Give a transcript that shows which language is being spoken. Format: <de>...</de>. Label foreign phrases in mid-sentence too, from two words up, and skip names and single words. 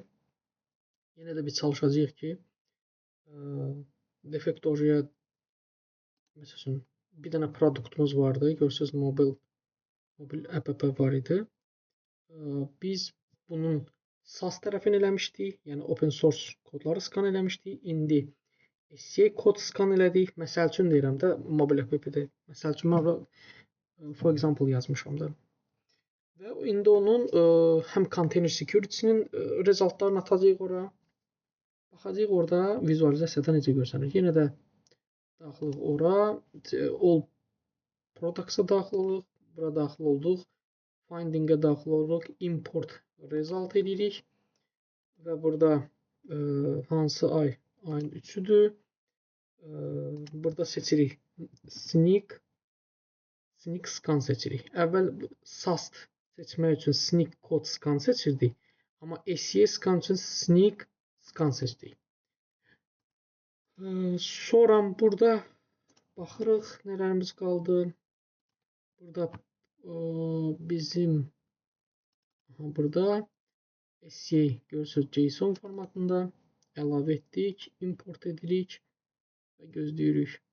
<az>Yenə də biz çalışacağıq ki, Defektojo'ya məsələn bir dənə produktumuz vardı. Görürsünüz, mobil app var idi. Biz bunun SAS tərəfini eləmişdik. Yəni</az> <en>open source</en> <az>kodları skan eləmişdik. İndi SCA kod skan elədik. Məsəl üçün deyirəm də, mobil app-də. Məsəl üçün mən</az> <en>for example</en> <az>yazmışam da. Və indi onun həm</az> <en>container security-</en> <az>nin rezultatlarını atacağıq ora. Baxacağıq orada vizualizasiyada necə görsənir. Yenə də daxilıq ora.</az> <en>All products-</en> <az>a daxilıq. Bura daxil olduq. Finding-ə daxil oluruq.</az> <en>Import result</en> <az>edirik. Və burada hansı ay? Ayın 3-üdür. Burada seçirik</az> <en>sneak scan</en> <az>seçirik. Əvvəl SAS seçmək üçün</az> <en>sneak code scan</en> <az>seçirdik. Amma</az> <en>SCA scan</en> <az>üçün sneak scan seçdik. Sonra burada baxırıq nələrimiz qaldı. Burada bizim burada SCA görürsünüz</az> <en>JSON formatında</en> <az>əlavə etdik, import edirik və gözləyirik.</az>